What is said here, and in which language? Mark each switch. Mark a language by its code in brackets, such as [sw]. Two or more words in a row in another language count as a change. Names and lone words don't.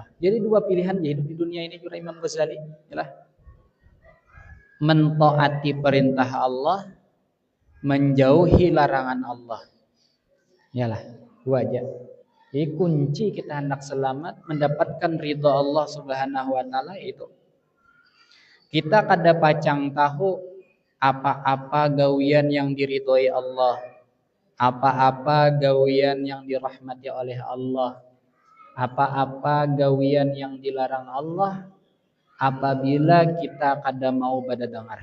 [id] Jadi 2 pilihan hidup di dunia ini juga Imam Ghazali, yalah. Mentaati perintah Allah, menjauhi larangan Allah. Yalah, 2 aja. Jadi kunci kita hendak selamat, mendapatkan ridha Allah [ar] سبحانه وتعالى [id] itu kita kada pacang tahu apa-apa gawian yang diridhoi Allah, apa-apa gawian yang dirahmati oleh Allah, apa-apa gawian yang dilarang Allah apabila kita kada mau bada dengar.